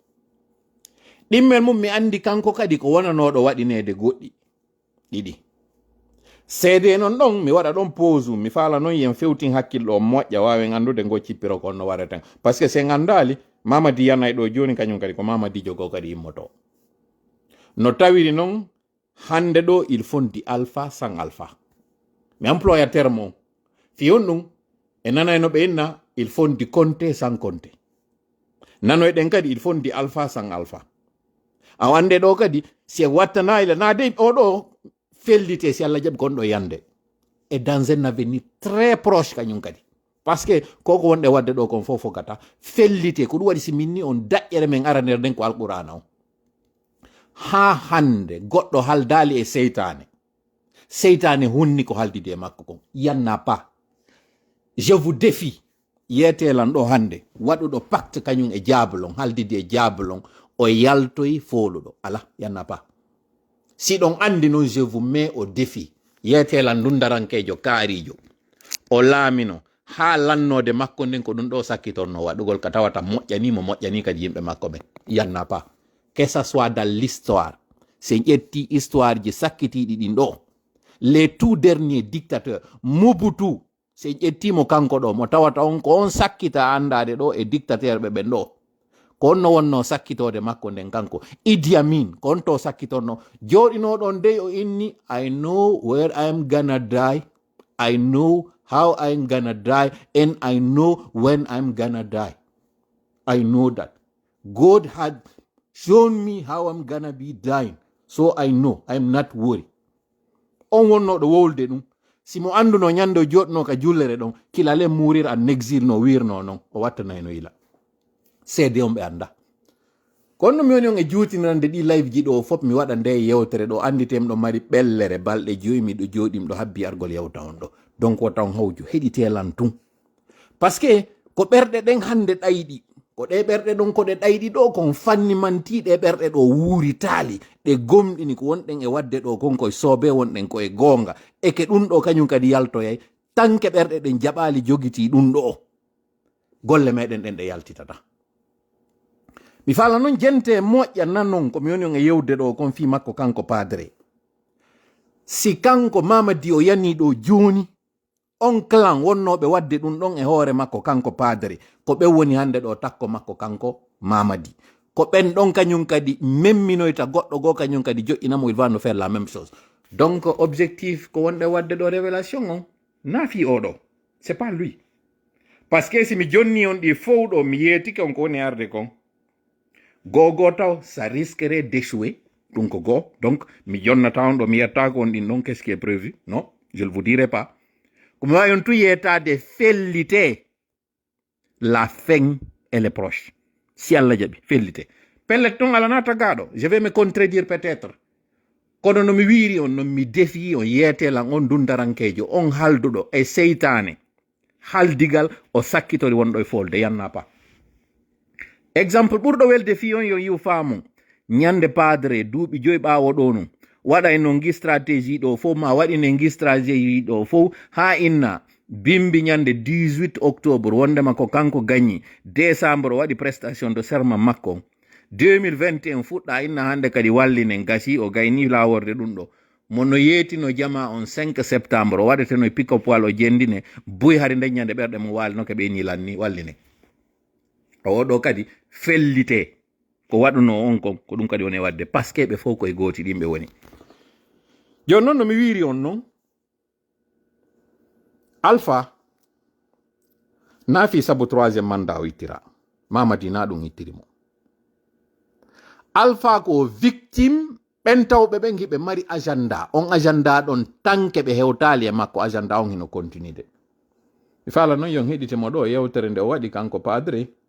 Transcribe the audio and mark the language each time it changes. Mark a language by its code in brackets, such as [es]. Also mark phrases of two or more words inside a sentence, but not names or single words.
[ff] ɗimmel mum mi andi kanko kadi ko wonanoɗo waɗinede goɗɗi ɗiɗi seede non ɗon mi waɗa ɗon pause mi faala noon yen fewtin hakkilɗo moƴƴa wawen andude ngo cippiro kon no wareten [fr] par ce que [ff] se gandali Mamadi yanay ɗo joni kañum kadi ko Mamadi jogo kadi immoto no tawiri noon hande ɗo il fonti alpha [fr] sans alpha [ff] mi employa terme o fiyon ɗum e nanayno ɓe inna il fonti Conté [fr] sans Conté [ff] nanoyɗen kadi il fonti alpha [fr] sans alpha [ff] a wande ɗo kadi si wattanayla na dey oɗo fellite si Allah jaɓi kon ɗo yande [fr] et dans un avenir très proche [ff] kañum kadi [fr] parce que [ff] koko wonɗe wadde ɗo kon fof fogata fellite ko ɗum waɗi si minni on daƴƴere men araner nden ko alqur'ana o ha hande goɗɗo haldali e seytane hunni ko haldide e makko kon yanna pas [fr] je vous défie [ff] yetelan ɗo hande waɗuɗo pacte kañum e jablon haldide e jablon o yaltoyi foluɗo ala yanna pas si ɗon andi noon [fr] je vous mets au défi [ff] yetelan dundarankejo kaarijo o laamino ha lannode makko nden ko ɗum ɗo sakkitorno waɗugol ka tawata moƴƴani kadi yimɓe makko ɓen yanna pas [fr] que ça soit dans l'histoire [ff] se ƴetti histoire ji sakkitiɗi ɗin ɗo [fr] les tout derniers dictateurs [ff] Mobutu se ƴettimo kanko ɗo mo tawata on ko on sakkita andade ɗo e dictateur ɓe ɓen ɗo ko on no wonno sakkitode makko nden kanko Idi Amin ko on to sakkitorno joɗinoɗon dey o inni [en] I know where I'm gonna die, I know how I'm gonna die, and I know when I'm gonna die. I know that God had shown me how I'm gonna be dying, so I know I'm not worried. [ff] On wonnoɗo wowlde ɗum simo anduno ñande o joɗno ka jullere ɗon kilale [fr] mourir en exil [ff] no wirno noon o wattanayno ila seede on ɓe anda kono mi woni on e juutinirande ɗi live ji ɗo fof mi waɗa nde yewtere ɗo anditem ɗo mari ɓellere balɗe joyi miɗo jooɗim ɗo habbi argol yewta on ɗo donc o taw hawju heɗitelan tun [fr] par ce que [ff] ko ɓerɗe ɗen hande ɗayɗi ko ɗe ɓerɗe ɗon ko ɗe ɗayɗi ɗo kon fanni mantiɗe ɓerɗe ɗo wuuritali ɗe gomɗini ko wonɗen e wadde ɗo kon koye soobe wonɗen koye goonga e ke ɗum ɗo kañum kadi yaltoyay tanke ɓerɗe ɗen jaɓali jogiti ɗum ɗo golle meɗen ɗen ɗe yaltitata mi fala noon jente moƴƴa nanon komi woni on e yewde ɗo kon fi makko kanko padre si kanko Mamadi o yani ɗo joni on clan wonnoɓe wadde ɗum ɗon e hoore makko kanko padre ko ɓe woni hande ɗo takko makko kanko Mamadi ko ɓen ɗon kañum kadi memminoyta goɗɗo goo kañum kadi joƴƴinamo [fr] il va nous faire la même chose [ff] donc objectif ko wonɗe wadde ɗo révélation on naafi oɗo c'est [fr] pas lui par ce que [ff] si mi jonni on ɗi fof ɗo mi yeetike on ko woni arde kon gogo taw [fr] ça risquerait d'échouer [ff] ɗum ko goo donc mi jonnata on ɗo mi yettako on ɗin ɗon [fr] qu'est-ce qui est prévu non je ne vous dirai pas [ff] ko mi wawi on tu yettade fellite [fr] la fin elle est proche [ff] si Allah jaɓi fellite pellet ton alana tagaɗo [fr] je vais me contredire peut-être [ff] kono no mi wiiri on non mi défi on yeetelan on dundarankejo on halduɗo e seytane haldigal o sakkitori wonɗo e folde yanna pas exemple ɓurɗo welde fi on yo yiw faamon ñande padre duuɓi joyi ɓaawo ɗo num waɗa e no gi stratégie ɗo fof ma waɗine gi stratégie ɗo fof ha inna bimbi ñande 18 octobre wondema ko kanko gagni décembre waɗi [fr] prestation de serment [ff] makko 2021 fuɗɗa inna hande kadi wallinen gasi o gayni laworde ɗum ɗo mono yeetino jama on 5 septembre o waɗeteno [en] pick up [ff] wal o jendine buy hari nde ñande ɓerɗe mo walino ke ɓe ñilanni walline oɗo kadi fellite ko waɗuno on kon ko ɗum kadi woni wadde [fr] par ce que [ff] ɓe fof koye gooti ɗimɓe woni joni noon no mi wiiri on noon Alpha nafi sabu [fr] troisième mandat [ff] o ittira Mamadi na ɗum ittirimo Alpha ko victime ɓentawɓe ɓen hiɓe mari agenda on agenda ɗon tanke ɓe hewtali e makko agenda on hino continuide mi fala noon yon heɗitemo ɗo yewtere nde o waɗi kanko padre